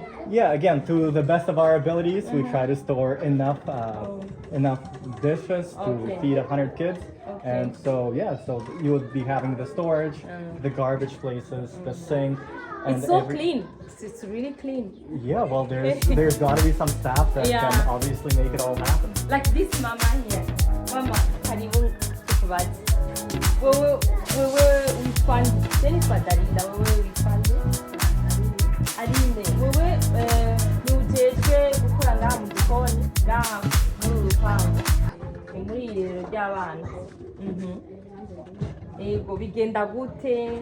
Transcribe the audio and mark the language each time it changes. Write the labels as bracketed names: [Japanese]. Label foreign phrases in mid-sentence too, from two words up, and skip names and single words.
[English] Yeah, again, to the best of our abilities, we try to store enough dishes to feed 100 kids. And so so you would be having the storage, the garbage places, the sink. And it's so clean. It's really clean. Yeah, well, there's got to be some staff that can obviously make it all happen. Like this mama here. [Rundi] Mama, karibu tukubaze. Wewe wifande. Jennifer Darinda, wewe wifande. Arinde, wewe nujejwe gukora ngaha mu gikoni, ngaha muri urupangu. Muri irero ry'abana. Ego bigenda gute?